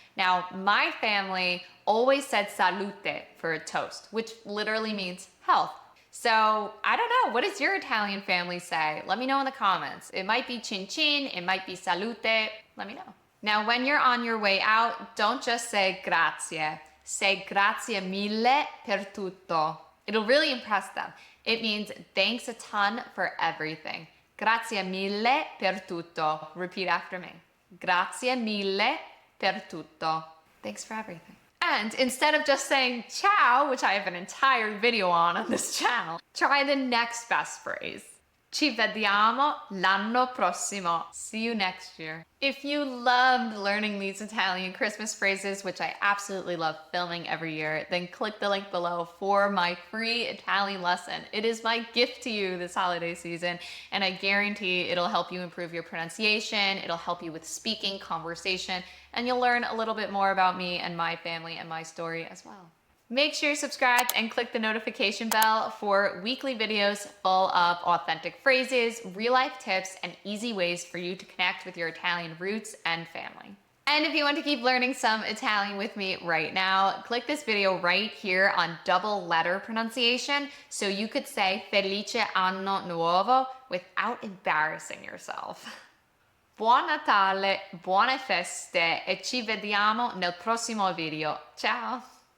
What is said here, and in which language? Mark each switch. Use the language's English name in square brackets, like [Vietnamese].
[English] Now, my family always said salute for a toast, which literally means health. So I don't know, what does your Italian family say? Let me know in the comments. It might be cin cin, it might be salute. Let me know. Now, when you're on your way out, don't just say grazie. Say [Italian] grazie mille per tutto. It'll really impress them. It means thanks a ton for everything. Grazie mille per tutto. [English] Repeat after me. [Italian] Grazie mille per tutto. [English] Thanks for everything. And instead of just saying ciao, which I have an entire video on this channel, try the next best phrase. [Italian] Ci vediamo l'anno prossimo. [English] See you next year. If you loved learning these Italian Christmas phrases, which I absolutely love filming every year, then click the link below for my free Italian lesson. It is my gift to you this holiday season, and I guarantee it'll help you improve your pronunciation, it'll help you with speaking, conversation, and you'll learn a little bit more about me and my family and my story as well. Make sure you're subscribed and click the notification bell for weekly videos full of authentic phrases, real-life tips, and easy ways for you to connect with your Italian roots and family. And if you want to keep learning some Italian with me right now, click this video right here on double letter pronunciation so you could say [Italian] Felice Anno Nuovo [English] without embarrassing yourself. [Italian] Buon Natale, buone feste e ci vediamo nel prossimo video. Ciao!